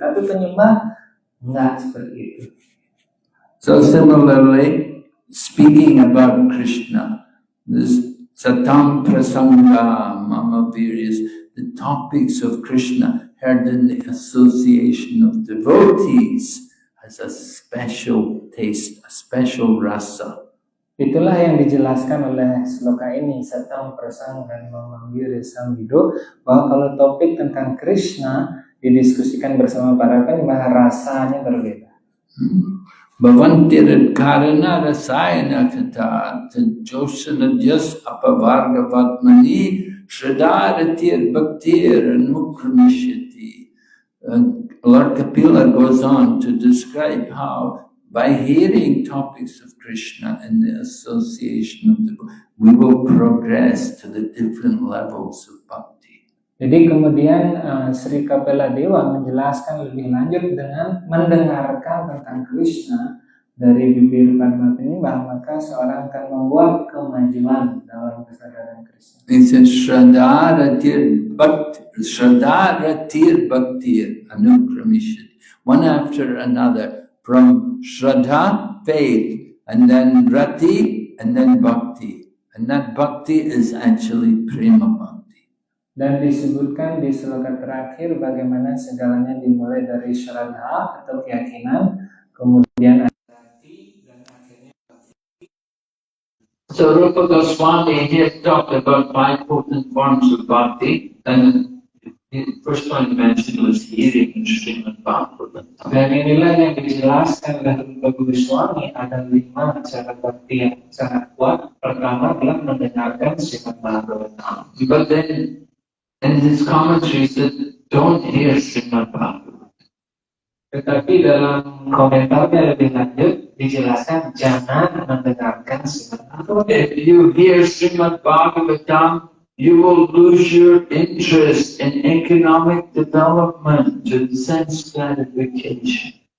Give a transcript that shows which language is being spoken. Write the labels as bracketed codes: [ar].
[id] Tapi penyembah enggak seperti itu. [en] So similarly, speaking about Krishna, this [sa] Satam Prasanga Mama Viryas, [en] the topics of Krishna heard in the association of devotees has a special taste, a special rasa. [id] Itulah yang dijelaskan oleh sloka ini, [sa] Satam Prasanga [id] dan Memanggil Sambido, bahwa kalau topik tentang Krishna didiskusikan bersama para penyembah, rasanya berbeda. [sa] Bhavantir karana rasayana kata joshana jas apavarga vatmani shradaratir bhaktir nukramishati. [en] Lord Kapila goes on to describe how by hearing topics of Krishna and the association of the we will progress to the different levels of bhakti. [id] Jadi kemudian Sri Kapila Dewa menjelaskan lebih lanjut dengan mendengarkan tentang Krishna dari bibir Padma Penimbang, maka seorang akan membuat kemajuan dalam kesadaran Krishna. [en] He says, [sa] Shraddharatir Bhaktir Anukramishit. [en] One after another, from Shraddha, faith, and then Rati, and then Bhakti. And that Bhakti is actually Prema Bhakti. [id] Dan disebutkan di sloka terakhir bagaimana segalanya dimulai dari Shraddha atau keyakinan, kemudian Rati, dan akhirnya Bhakti. [en] So Rupa Goswami here talked about 5 potent forms of bhakti, and the first one he mentioned was hearing in Srimad Bhagavatam. [id] Dan inilah yang dijelaskan oleh Rupa Goswami, ada 5 cara bakti yang sangat kuat. Pertama adalah mendengarkan Srimad Bhagavatam. [en] But then in his commentary he said, don't hear Srimad Bhagavatam. [id] Tetapi dalam komentarnya lebih lanjut dijelaskan jangan mendengarkan Srimad Bhagavatam. [en] If you hear Srimad Bhagavatam, you will lose your interest in economic development and sense gratification.